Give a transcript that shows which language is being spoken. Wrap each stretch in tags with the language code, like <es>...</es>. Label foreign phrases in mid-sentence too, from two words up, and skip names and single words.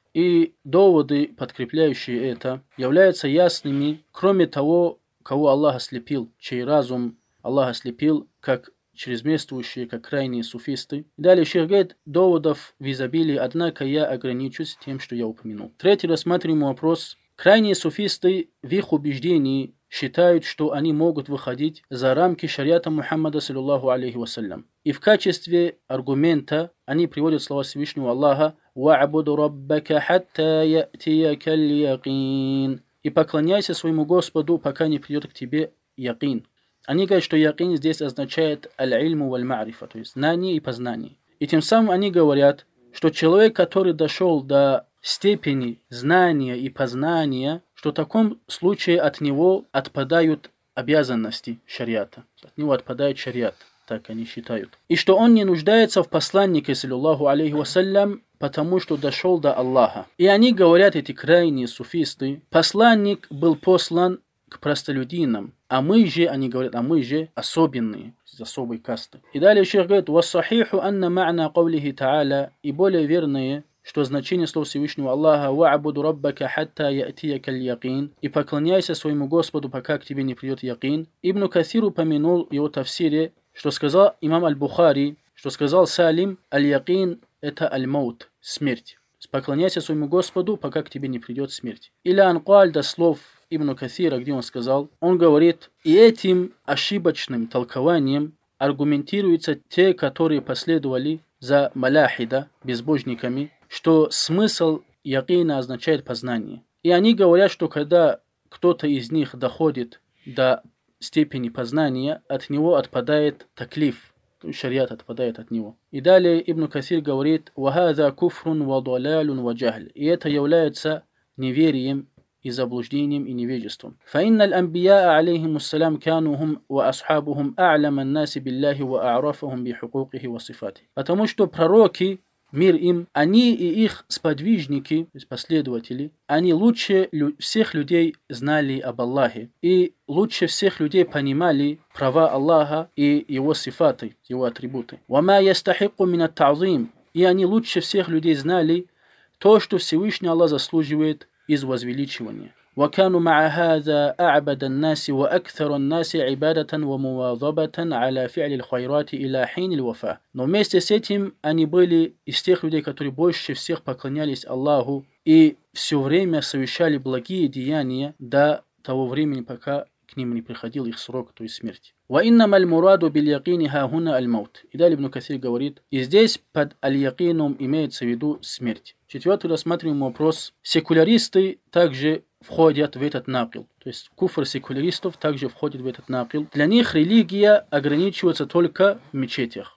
<ru>И доводы, подкрепляющие это, являются ясными, кроме того, кого Аллах ослепил, чей разум Аллах ослепил, как чрезмерствующие, как крайние суфисты. И далее шейх говорит: доводов в изобилии, однако я ограничусь тем, что я упомянул. Третий рассматриваемый вопрос. Крайние суфисты в их убеждении считают, что они могут выходить за рамки шариата Мухаммада,</ru> <ar>صلى الله عليه وسلم.</ar> <ru>И в качестве аргумента они приводят слова Всевышнего Аллаха:</ru> <ar>«واعبد ربك حتى يأتيك اليقين».</ar> <ru>И поклоняйся своему Господу, пока не придет к тебе якин. Они говорят, что якин здесь означает</ru> <ar>العلم والمعرفة,</ar> <ru>то есть знание и познание. И тем самым они говорят, что человек, который дошел до степени знания и познания, что в таком случае от него отпадают обязанности шариата. От него отпадает шариат, так они считают. И что он не нуждается в посланнике,</ru> <ar>صلى الله عليه وسلم,</ar> <ru>потому что дошел до Аллаха. И они говорят, эти крайние суфисты, посланник был послан к простолюдинам, а мы же, они говорят, а мы же особенные, из особой касты. И далее шейх говорит:</ru> <ar>«والصحيح أن معنى قوله تعالى»,</ar> <ru>и более верное, что значение слов Всевышнего Аллаха:</ru> <ar>«واعبد ربك حتى يأتيك اليقين»,</ar> <ru>и поклоняйся своему Господу, пока к тебе не придет якин. Ибн Каthир упомянул в его тафсире, что сказал имам Аль-Бухари, что сказал Салим: «Аль-якин» — это аль-маут, смерть. Поклоняйся своему Господу, пока к тебе не придет смерть. Или анкаль, до слов Ибн Каthира, где он сказал, он говорит: и этим ошибочным толкованием аргументируются те, которые последовали за маляхида, безбожниками, что смысл якина означает познание. И они говорят, что когда кто-то из них доходит до степени познания, от него отпадает таклиф, шариат отпадает от него. И далее Ибн Каthир говорит:</ru> <ar>«وهذا كفر وضلال وجهل».</ar> <ru>И это является неверием и и заблуждением и невежеством.</ru> <ar>فإن الأنبياء عليهم السلام كانوا هم وأصحابهم أعلم الناس بالله وأعرفهم بحقوقه وصفاته.</ar> <ru>Потому что пророки, мир им, они и их сподвижники, то есть последователи, они лучше всех людей знали об Аллахе и лучше всех людей понимали права Аллаха и его сифаты, его атрибуты.</ru> <ar>وما يستحق من التعظيم,</ar> <ru>и они лучше всех людей знали то, что Всевышний Аллах заслуживает из возвеличивания.</ru> <ar>وكانوا مع هذا أعبد الناس وأكثر الناس عبادة ومواظبة على فعل الخيرات إلى حين الوفاة.</ar> <ru>Но вместе с этим они были из тех людей, которые больше всех поклонялись Аллаху и все время совершали благие деяния до того времени, пока к ним не приходил их срок, то есть смерти.</ru> <ar>وإنما المراد باليقين ها هنا الموت.</ar> <ru>И далее Ибн Касир говорит, и здесь под аль-якином имеется в виду смерть. Четвертый рассматриваем вопрос. Секуляристы также входят в этот накил. То есть куфр секуляристов также входит в этот накил. Для них религия ограничивается только в мечетях.</ru>